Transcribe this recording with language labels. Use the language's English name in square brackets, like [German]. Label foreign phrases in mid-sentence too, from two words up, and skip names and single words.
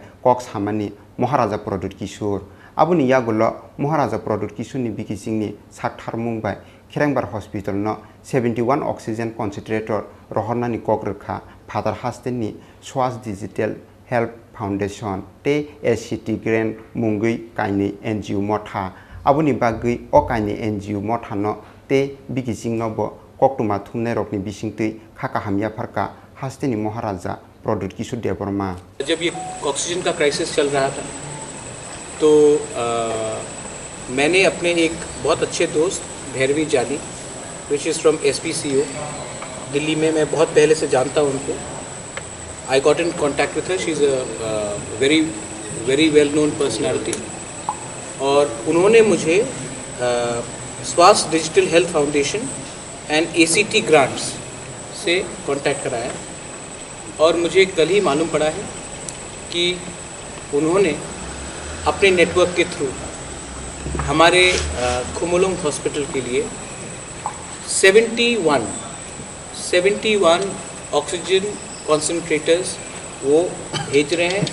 [Kok Borok] kok samani Maharaja Product Kishore aboni yagulo Maharaja Product Kishore ni bikising ni sakthar mung bai Kerengbar Hospital no 71 [English] oxygen concentrator [Kok Borok] rohorna ni kok rekha father haste ni Swas Digital Help Foundation te SCT Grant Mungui Kaini NGO Motha aboni bagui o Kaini NGO Motha no te bikising no bo koktuma thumne rokni bisingtui khaka hamya pharka hasteni Maharaja Product Kishore Deborma [Hindi] जब ये ऑक्सीजन का क्राइसिस चल रहा था तो मैंने अपने एक बहुत अच्छे दोस्त भैरवी जानी [English] which is from [Hindi] SPCO दिल्ली में, मैं बहुत पहले से जानता हूँ उनको. [English] I got in contact with her. She's a very well known personality. [Hindi] और उन्होंने मुझे स्वास डिजिटल हेल्थ फाउंडेशन एंड ACT ग्रांट्स से कांटेक्ट कराया और मुझे कल ही मालूम पड़ा है कि उन्होंने अपने नेटवर्क के थ्रू हमारे खुमुलुंग हॉस्पिटल के लिए 71 [English] oxygen concentrators [Hindi] वो भेज रहे हैं.